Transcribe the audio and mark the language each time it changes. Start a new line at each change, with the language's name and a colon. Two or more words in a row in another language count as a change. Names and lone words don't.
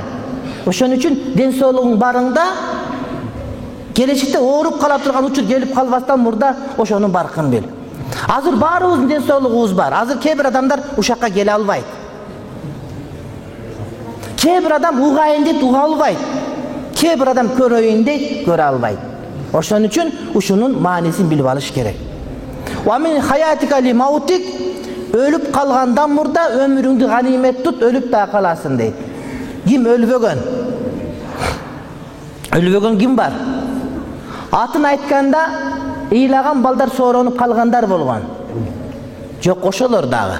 Kyrgyz: Ошон үчүн ден соолугуң барыңда келечекте ооруп кала турган учур келип калбастан мурда ошонун баркын бил. Азыр баарыбыздын ден соолугубуз бар. Азыр кээ бир адамдар ушакка келе албайт. Кээ бир адам угайын дейт, уга албайт. Кээ бир адам көрөйүн дейт, көрө албайт. Ошон үчүн ушунун маанисин билип алыш керек.
Arabic: ومن حياتك لموتك,
Kyrgyz: өлүп калгандан мурда өмүрүңдү ганимет тут, өлүп да каласың дейт. Ким өлбөгөн? Өлбөгөн ким бар? Атын айтканда ыйлаган балдар сооронуп калгандар болгон. Жок, ошолор дагы.